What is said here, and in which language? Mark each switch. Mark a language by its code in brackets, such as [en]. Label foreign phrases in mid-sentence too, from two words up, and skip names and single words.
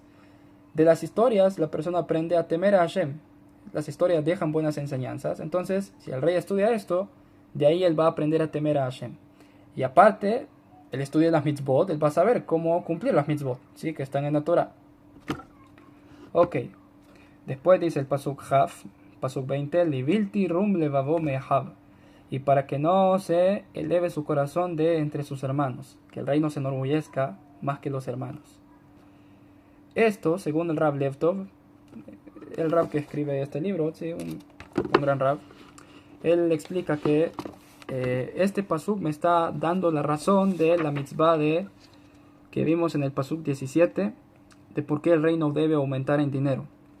[es] De las historias la persona aprende a temer a Hashem, las historias dejan buenas enseñanzas, entonces si el rey estudia esto, de ahí él va a aprender a temer a Hashem. Y aparte, el estudio de las mitzvot, él va a saber cómo cumplir las mitzvot, ¿sí? Que están en la Torah. Ok. Después dice el pasuk Haf, pasuk 20, [he] לבלתי רום לבבו מאחיו. [es] Y para que no se eleve su corazón de entre sus hermanos, que el rey no se enorgullezca más que los hermanos. Esto, según el Rab Levtov, el Rab que escribe este libro, ¿sí? un gran Rab, él explica que este pasuk me está dando la razón de la mitzvah que vimos en el pasuk 17, de por qué el rey no debe aumentar en dinero.